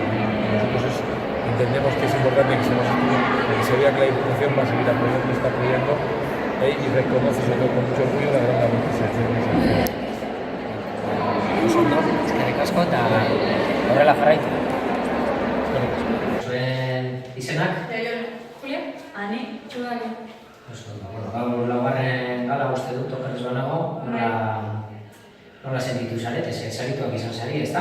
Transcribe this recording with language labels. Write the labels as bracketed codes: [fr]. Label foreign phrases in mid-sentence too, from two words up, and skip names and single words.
[es] Nosotros entendemos que es importante que se vea que la Diputación va a seguir apoyando, está apoyando y reconoce sobre todo con mucho orgullo la gran labor que se hace en esa tierra. [eu] Eskerrik asko eta horrela jarraitu. Zuen izenak? Julia? Ani? Judani. Gaur laugarren gala uste dut okerrez banago, nola sentitu zarete, zarituak izan zari, ezta?